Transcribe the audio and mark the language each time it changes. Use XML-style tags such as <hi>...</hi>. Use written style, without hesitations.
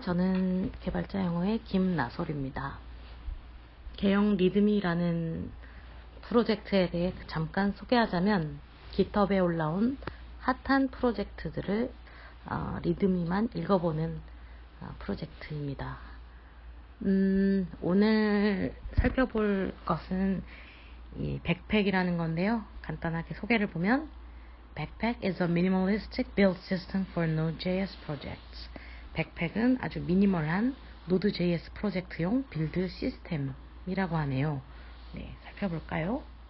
<ko>저는 개발자 영어의 김나솔입니다. 개형 리드미라는 프로젝트에 대해 잠깐 소개하자면 깃허브에 올라온 핫한 프로젝트들을 리드미만 읽어보는 프로젝트입니다. 오늘 살펴볼 것은 이 백팩이라는 건데요. 간단하게 소개를 보면</ko> <en>Backpack is a minimalistic build system for Node.js projects.</en> <ko>백팩은 아주 미니멀한 Node.js 프로젝트용 빌드 시스템이라고 하네요. 네, 살펴볼까요?</ko>